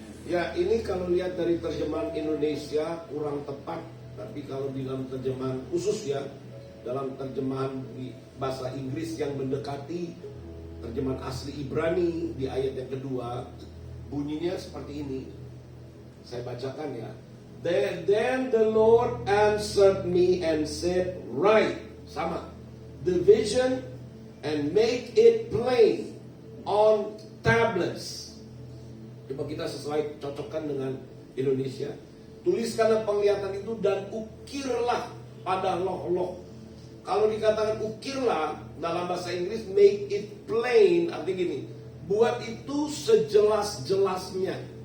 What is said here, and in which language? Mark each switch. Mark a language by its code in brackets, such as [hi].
[id] Ya, ini kalau lihat dari terjemahan Indonesia kurang tepat, tapi kalau di dalam terjemahan khusus ya, dalam terjemahan di bahasa Inggris yang mendekati terjemahan asli Ibrani di ayat yang kedua, bunyinya seperti ini. Saya bacakan ya. [en] Then the Lord answered me and said, write, sama, the vision and make it plain on tablets. [id] Coba kita sesuai cocokkan dengan Indonesia. Tuliskanlah penglihatan itu dan ukirlah pada loh-loh. Kalau dikatakan ukirlah dalam bahasa Inggris, [en] make it plain, [id] artinya gini, buat itu sejelas-jelasnya.